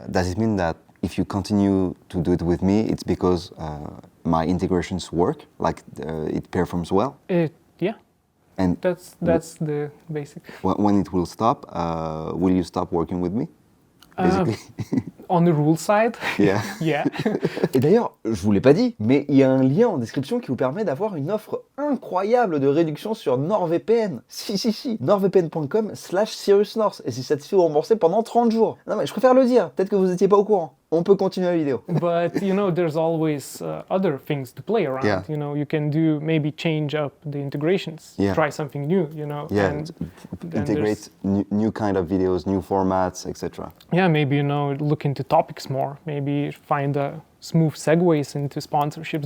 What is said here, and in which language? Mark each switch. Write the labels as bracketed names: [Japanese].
[English] does it mean that if you continue to do it with me, it's because my integrations work, like it performs well? Yeah. And that's the basic. When it will stop, will you stop working with me? Basically. On the rule side, yeah. Yeah. [French] Et d'ailleurs, je vous l'ai pas dit, mais il y a un lien en description qui vous permet d'avoir une offre incroyable de réduction sur NordVPN. Si, nordvpn.com/CyrusNorth. Et si ça te fait vous rembourser pendant 30 jours. Non mais je préfère le dire, peut-être que vous n'étiez pas au courant. On peut continuer la vidéo. [English] But there's always other things to play around. Yeah. You can maybe change up the integrations, Yeah. try something new. Yeah, and integrate new kind of videos, new formats, etc. Yeah, maybe look into topics more. Maybe find smooth segues into sponsorships.